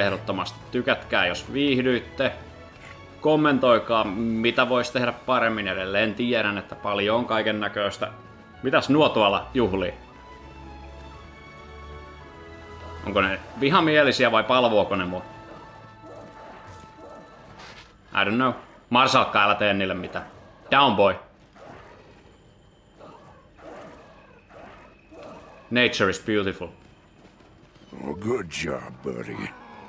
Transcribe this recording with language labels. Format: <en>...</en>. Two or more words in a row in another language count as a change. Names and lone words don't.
<fi>Ehdottomasti tykätkää, jos viihdyitte. Kommentoikaa, mitä voisi tehdä paremmin. Edelleen tiedän, että paljon on kaiken näköistä. Mitäs nuo tuolla juhlii? Onko ne vihamielisiä vai palvoako ne mua?</fi> <en>I don't know.</en> <fi>Marsalkka, älä tee niille mitään.</fi> <en>Down boy. Nature is beautiful. Oh, good job, buddy.</en>